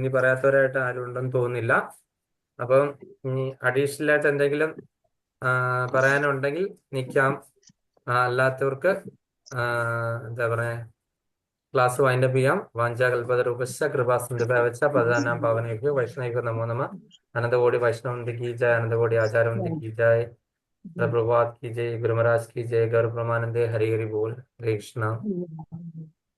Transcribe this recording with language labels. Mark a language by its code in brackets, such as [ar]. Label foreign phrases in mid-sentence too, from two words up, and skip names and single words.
[ml] ഇനി പറയാത്തവരായിട്ട് ആരും ഉണ്ടെന്ന് തോന്നുന്നില്ല. അപ്പം ഇനി അഡീഷണൽ ആയിട്ട് എന്തെങ്കിലും പറയാനുണ്ടെങ്കിൽ നിൽക്കാം. അല്ലാത്തവർക്ക് എന്താ പറയാ, [en] class windup [ml] ചെയ്യാം. [sa] വാഞ്ചാകൽപതരൂപശ്ച കൃപാസിന്ധുഭ്യവച്ച പദാനാം പാവനേഭ്യോ വൈഷ്ണവേഭ്യോ നമോ നമഃ. [hi] അനന്തകോടി വൈഷ്ണവന്തി की जय, अनंतकोटि आचार्यवंती की जय, प्रभुपाद की जय, गुरु महाराज की जय, गौर ब्रह्मानंदे, हरि हरि बोल. हरे कृष्णा.